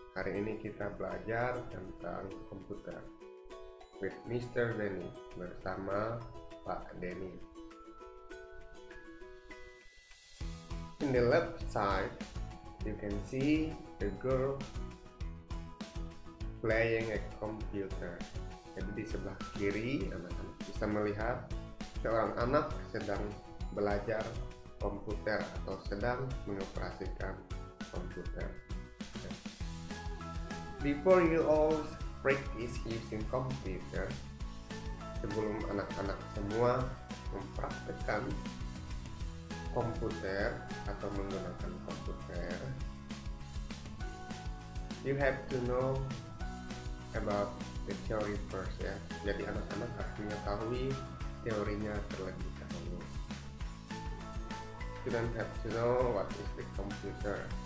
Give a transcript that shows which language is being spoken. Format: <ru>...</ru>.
<id>Hari ini kita belajar tentang komputer</id> <en>with Mr.</en> <id>Denny, bersama Pak Denny.</id> <en>In the left side you can see a girl playing a computer.</en> <id>Jadi di sebelah kiri anak-anak bisa melihat seorang anak sedang belajar komputer atau sedang mengoperasikan komputer.</id> <en>Before you all practice using computer,</en> <id>sebelum anak-anak semua mempraktekkan komputer atau menggunakan komputer,</id> <en>you have to know about the theory first ya.</en> <id>Jadi anak-anak harus mengetahui teorinya terlebih dahulu.</id> <en>You don't have to know what is the computer.</en>